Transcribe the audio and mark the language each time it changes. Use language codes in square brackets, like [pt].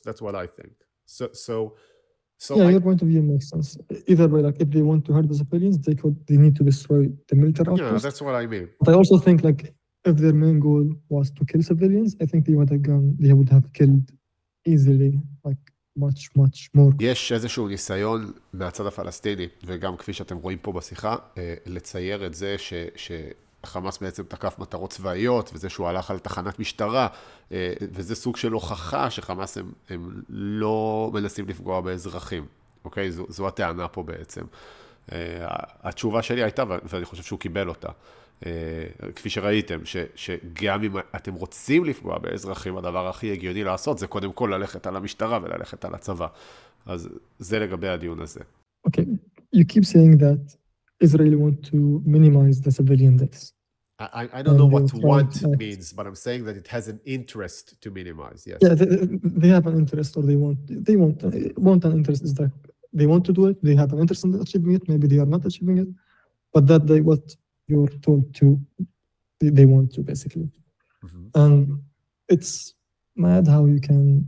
[en] That's what I think. So yeah, your point of view makes sense. Either way, like if they want to hurt the civilians, they need to destroy the military outpost. Yeah, that's what I mean. But I also think like if their main goal was to kill civilians, I think they would have killed easily, like much more. [he] יש איזשהו ניסיון מהצד הפלסטיני, וגם כפי שאתם רואים פה בשיחה, לצייר את זה שחמאס בעצם תקף מטרות צבאיות, וזה שהוא הלך על תחנת משטרה, וזה סוג של הוכחה שחמאס הם לא מנסים לפגוע באזרחים. אוקיי? זו הטענה פה בעצם. התשובה שלי הייתה, ואני חושב שהוא קיבל אותה, כפי שראיתם, שגם אם אתם רוצים לפגוע באזרחים, הדבר הכי הגיוני לעשות זה קודם כל ללכת על המשטרה וללכת על הצבא. אז זה לגבי הדיון הזה. [en] Okay, you keep saying that Israel want to minimize the civilian deaths. I don't know what want means, but I'm saying that it has an interest to minimize, yes. Yeah, they have an interest, or want an interest is that they want to do it, they have an interest in achieving it, maybe they are not achieving it, but that what you're told to, they want to basically. And it's mad how you can